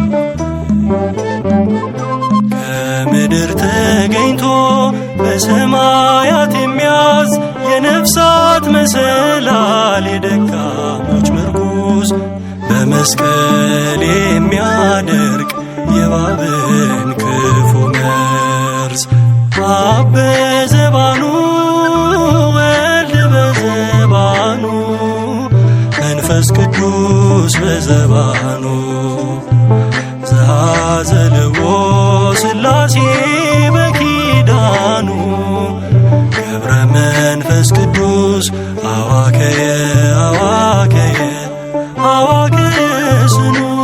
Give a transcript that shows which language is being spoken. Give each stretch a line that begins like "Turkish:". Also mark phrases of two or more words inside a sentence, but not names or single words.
Amharic: ከምድር ተገኝቶ በሰማያት የሚያዝ የነፍሳት መሰላል የደካሞች ምርኩዝ በመስቀል የሚያደርቅ የእባብን ክፉ መርዝ።
Geez: አብ በዘባኑ ወልድ በዘባኑ መንፈስ ቅዱስ በዘባኑ ዘኀዘልዎ ሥላሴ በኪዳኑ ገብረ መንፈስ ቅዱስ አዋከየ አዋከየ አዋከየ ስኑ።